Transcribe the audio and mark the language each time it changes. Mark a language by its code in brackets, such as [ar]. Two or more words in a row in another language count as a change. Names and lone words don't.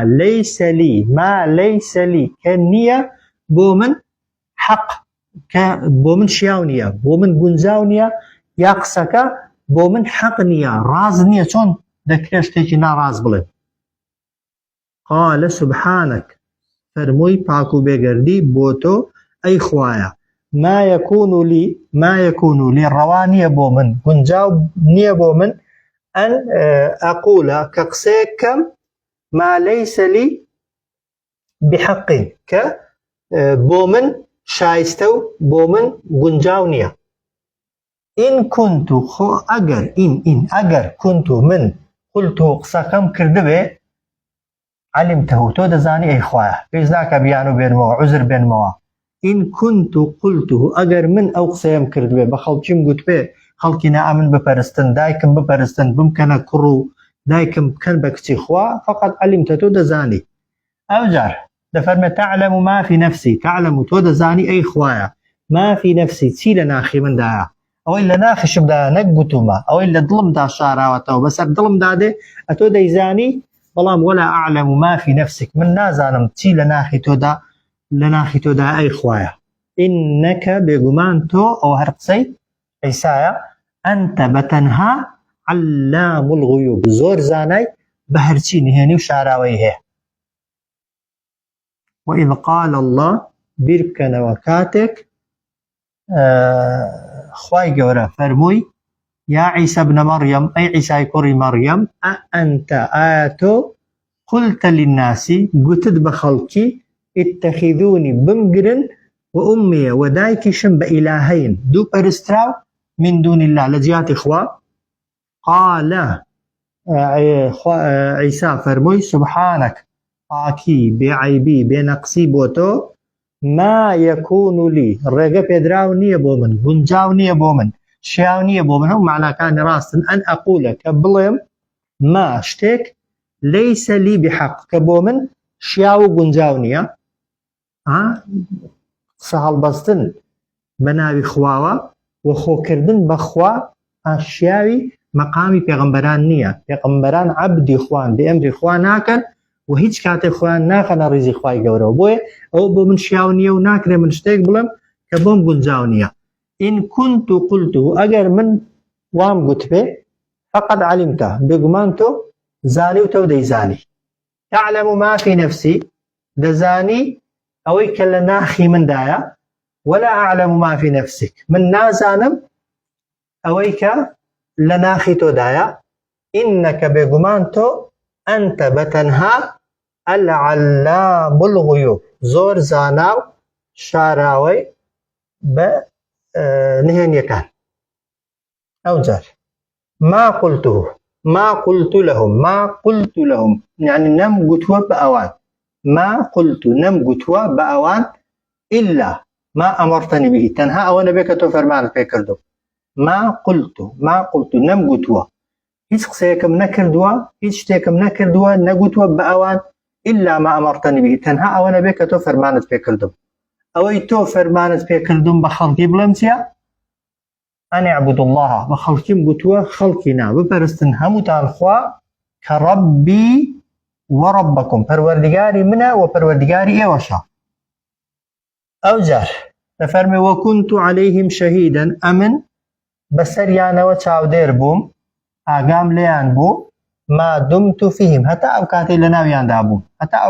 [ar] لەیسە لی [ckb] کە نییە بۆ من حەق کە بۆ من شیاو نییە بۆ من گونجاو نییە یا قسەکە بۆ من حەق نییە ڕاز نییە چۆن دەکرێت شتێکی ناڕاز بڵێ [ar] قال سبحانك [ckb] فەرمووی پاک و بێگەردی بۆ تۆ ئەی خوایە [ar] ما يكون لي [ckb] ڕەوا نییە بۆ من گونجاو نییە بۆ من [ar] ئەن ئەقولە [ckb] کە قسەیەک کەم [ar] ما ليس لي بحق [ckb] کە بۆ من شایستە و بۆ من گونجاو نییە [ar] ئین كنت [ckb] ئەگەر كنت من قلت قسەکەم کردبێ علمته تۆ دەزانی ئەی خوایە پێش ناکە بیان و بێنمەوە عوزر بێنمەوە [ar] ئین كنت قلته [ckb] ئەگەر من ئەو قسەیەم کردبێ بە خەڵکیم گوتبێ خەڵکی نائەمن بپەرستن دایکم بپەرستن بمکەنە کوڕ و دایکم بکەن بە کچی خوا [ar] فقط علمته [ckb] تۆ دەزانی ئەو جار دەفەرمێ [ar] تعلم ما في نفسي تعلم [ckb] تۆ دەزانی ئەی خوایە [ar] ما في نفسي [ckb] چی لە ناخی مندایە ئەوەی لە ناخشمدا نەکگوتومە ئەوەی لە دڵمدا شاراوەتەوە بەسەر دڵمدا دێ ئەتۆ دەیزانی بەڵام [ar] ولا أعلم ما في نفسك [ckb] من نازانم چی لە ناخی تۆدا ئەی خوایە ئینەکە بێگومان تۆ ئەو هەر قسەی عیسایە ئەنتە بەتەنها [ar] علام الغیوب [ckb] زۆر زانای بە هەرچی نهێنی و شاراوەی هەیە [ar] وإذ قال الله [ckb] بیر بکەنەوە کاتێک خوای گەورە فەرمووی یا عیسی ابن مەڕیەم ئەی عیسای کوڕی مەڕیەم ئەنتە ئایا تۆ [ar] قلت للناس [ckb] گوتت بە خەڵکی اتخذوني بمگرن و ئومیە و دایکیشم بە ئیلاهەین دوو پەرستراو [ar] من دون الله [ckb] لە جیاتی خوا قال عیسی فەرمووی سبحانك پاکی بێعەیبی بێنەقسی بۆ تۆ [ar] ما يكون لي [ckb] ڕێگە پێدراو نییە بۆ من گونجاو نییە بۆ من شیاو نییە بۆ من هەم معناکانی ڕاستن [ar] ئەن ئەقولە [ckb] کە بڵێم ما شتێک [ar] ليس لي بحق [ckb] کە بۆ من شیاو و گونجاو نییە قسە هەڵبەستن بە ناوی خواوە و خۆکردن بە خوا ئاشیاوی مەقامی پێغەمبەران نییە پێغەمبەران عەبدی خوان بێ ئەمری خوا ناکەن و هیچ کاتێک خۆیان ناخەنە ڕیزی خوای گەورەوە بۆیە ئەوە بۆ من شیاو نییە و ناکرێ من شتێک بڵێم کە بۆم گونجاو نییە [ar] ئین كنت قلته [ckb] ئەگەر من وام گوتبێ [ar] فقط علمته [ckb] بێگومان تۆ زانی و تۆ دەیزانی [ar] تعلم ما في نفسي [ckb] دەزانی ئەوەی کە لە ناخی مندایە [ar] ولا أعلم ما في نفسك [ckb] من نازانم ئەوەی کە لە ناخی تۆدایە ئینەکە بێگومان تۆ ئەنتە بەتەنها [ar] العلام الغیوب [ckb] زۆر زانا و شاراوەی بە نهێنیەکان ئەو جار ما [ar] قلت لهم [ckb] يعني نەم گوتووە بە ئەوان [ar] ما قلت [ckb] نەم گوتووە بە ئەوان [ar] إلا ما أمرتني به [ckb] تەنها ئەوە نەبێت کە تۆ فەرمانت پێ کردو [ar] ما قلت [ckb] نەم گوتووە هیچ قسەیەکم نەکردووە هیچ شتێکم نەکردووە نەگوتووە بە ئەوان [ar] إلا ما أمرتني به [ckb] تەنها ئەوە نەبێت کە تۆ فەرمانت پێ کردم ئەوەی تۆ فەرمانت پێ کردم بە خەڵکی بڵێم چییە [ar] ئەن اعبدوا الله [ckb] بە خەڵکیم گوتووە خەڵکی نا بپەرستن هەمووتان خوا کە [ar] ڕەبی وەڕەبەکم [ckb] پەروەردگاری منە و پەروەردگاری ئێوەشە ئەو جار دەفەرمێ [ar] وەکونت عەلەیهم شەهیدەن [ckb] ئەمن بەسەریانەوە چاودێر بووم ئاگام لێیان بوو [ar] ما دمت فیهم [ckb] هەتا ئەو کاتەی لە ناویاندا بووم هەتا ئەو